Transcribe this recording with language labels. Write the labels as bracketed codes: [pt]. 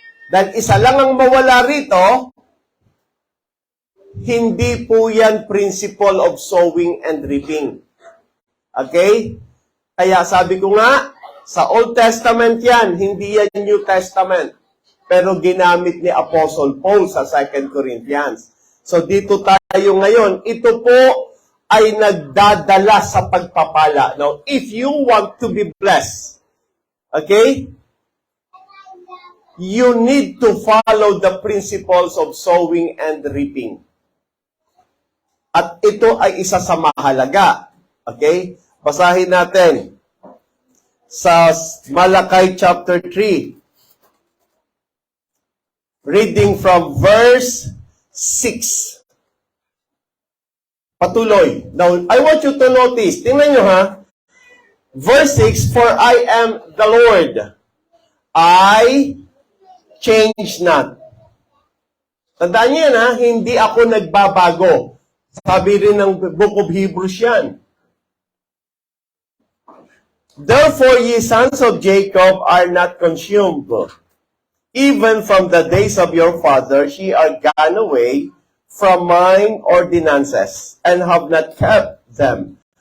[tl] Dahil isa lang ang mawala rito, hindi po yan [en] principle of sowing and reaping. [tl] Okay? Kaya sabi ko nga, sa Old Testament yan, hindi yan New Testament. Pero ginamit ni Apostle Paul sa 2 Corinthians. So dito tayo ngayon, ito po ay nagdadala sa pagpapala. [en] Now, if you want to be blessed, okay? You need to follow the principles of sowing and reaping. [tl] At ito ay isa sa mahalaga. Okay? Basahin natin sa Malakay chapter 3. [en] Reading from verse 6. [tl] Patuloy. [en] Now, I want you to notice. [tl] Tingnan nyo ha. [en] Verse 6, for I am the Lord. I change not. [tl] Tandaan niyo yan ha, hindi ako nagbabago. Sabi rin ng Book of Hebrews yan. [en] Therefore, ye sons of Jacob are not consumed. Even from the days of your fathers, ye are gone away from mine ordinances, and have not kept them.